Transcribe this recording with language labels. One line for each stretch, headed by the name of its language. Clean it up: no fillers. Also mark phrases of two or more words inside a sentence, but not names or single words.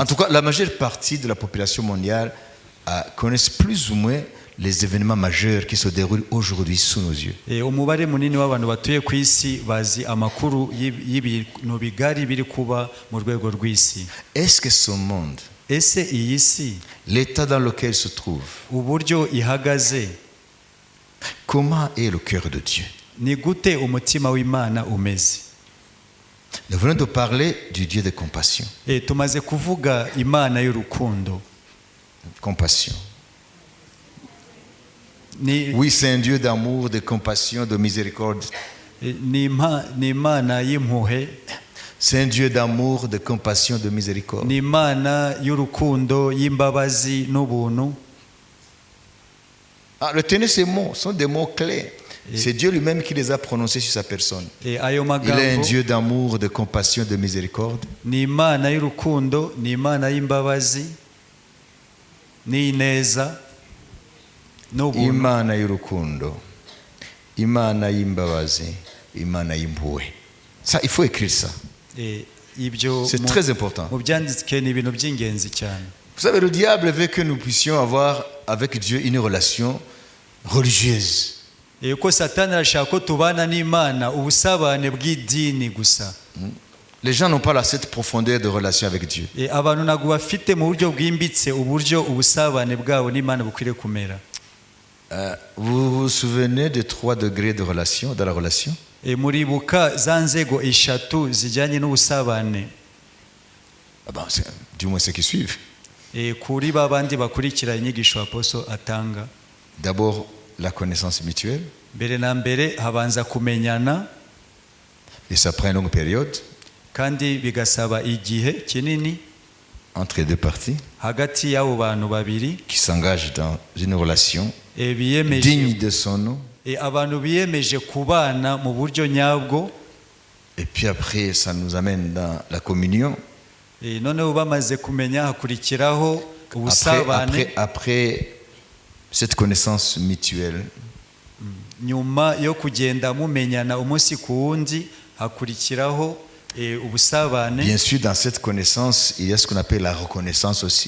French: En tout cas, la majeure partie de la population mondiale connaissent plus ou moins les événements majeurs qui se déroulent aujourd'hui sous nos yeux.
Kinyarwanda: Umubare munini w'abantu batuye ku isi bazi amakuru y'ibintu bigari biri kuba mu rwego rw'isi.
French: Est-ce que ce monde,
Kinyarwanda: Ese iyi si,
French: l'état dans lequel il se trouve,
Kinyarwanda: uburyo ihagaze,
French: comment est le cœur de Dieu?
Kinyarwanda: ni gute umutima w'Imana umeze?
French: Nous venons de parler du Dieu de compassion.
Kinyarwanda: Tumaze kuvuga Imana y'urukundo.
French: Compassion.
Kinyarwanda: Ni
French: Oui, c'est un Dieu d'amour, de compassion, de miséricorde.
Kinyarwanda: Imana y'impuhwe,
French: C'est un Dieu d'amour, de compassion, de miséricorde.
Kinyarwanda: ni Imana y'urukundo, y'imbabazi n'ubuntu.
French: Retenez ces mots, ce sont des mots clés. C'est Dieu lui-même qui les a prononcés sur sa personne.
Kinyarwanda: Ayo
French: Il est un
Kinyarwanda: magambo
French: Dieu d'amour, de compassion, de miséricorde.
Kinyarwanda: ni Imana y'urukundo, ni Imana y'imbabazi n'ineza n'ubuntu. Imana y'urukundo, Imana y'imbabazi, Imana y'impuhwe.
French: Ça, il faut écrire ça.
Kinyarwanda: Ibyo
French: C'est très important.
Kinyarwanda: mu byanditswe ni ibintu by'ingenzi cyane.
French: Vous savez, le diable veut que nous puissions avoir avec Dieu une relation religieuse.
Kinyarwanda: Ko Satani arashaka ko tubana n'Imana ubusabane bw'idini gusa.
French: Les gens n'ont pas cette profondeur de relation avec Dieu.
Kinyarwanda: Abantu ntabwo bafite mu buryo bwimbitse uburyo ubusabane bwabo n'Imana bukwiriye kumera.
French: Vous vous souvenez des 3 degrés de relation, dans la relation?
Kinyarwanda: muribuka za nzego eshatu zijyanye n'ubusabane
French: Ah ben, du moins ceux qui suivent.
Kinyarwanda: kuri babandi bakurikira inyigisho aposo atanga.
French: D'abord, la connaissance mutuelle.
Kinyarwanda: Mbere na mbere habanza kumenyana,
French: Et ça prend une longue période
Kinyarwanda: kandi bigasaba igihe kinini
French: entre les deux parties
Kinyarwanda: hagati y'abo bantu babiri
French: qui s'engagent dans une relation
Kinyarwanda: biyemeje
French: digne de son nom.
Kinyarwanda: abantu biyemeje kubana mu buryo nyabwo.
French: Et puis après, ça nous amène dans la communion.
Kinyarwanda: Noneho bamaze kumenya hakurikiraho ubusabane.
French: Après cette connaissance mutuelle,
Kinyarwanda: nyuma yo kugenda mumenyana umunsi ku wundi hakurikiraho ubusabane.
French: bien sûr, dans cette connaissance, il y a ce qu'on appelle la reconnaissance aussi.